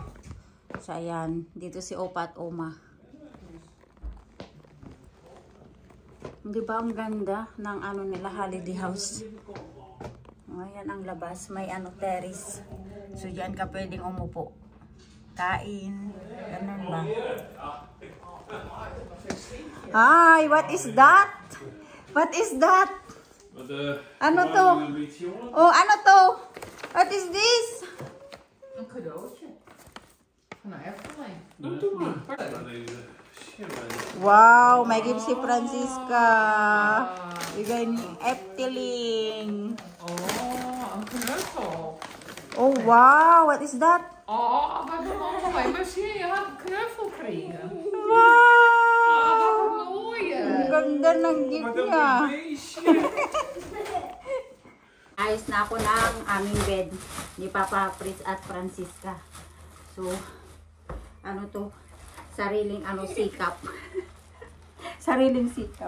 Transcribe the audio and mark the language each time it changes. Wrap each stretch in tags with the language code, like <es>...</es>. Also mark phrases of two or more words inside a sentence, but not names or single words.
<tl>So, ayan. Dito si Opa at Oma. Di ba ang ganda ng nila, holiday house? Ayan ang labas. May terrace. So, diyan ka pwedeng umupo. Kain. Ganun ba? Hi!</tl> <en>What is that? What is that?</en> <tl>Ano to? Oh, ano to?</tl> <en>What is this?</en> <nl>Een cadeautje. Van de Efteling.</nl> <tl>Wow, may gift si Francisca. Bigay ni Efteling.</tl> <nl>Oh, een knuffel.</nl> <en>Oh, wow. What is that?</en> <nl>Oh, wat een mooi. Maar zie je, je had een knuffel gekregen. Wow! Oh, wat een mooie.</nl> <tl>Ang ganda ng gift niya. Ayos na ako ng aming bed ni Papa Fritz at Francisca. So, ano to? Sariling sikap. Sariling sikap.</tl>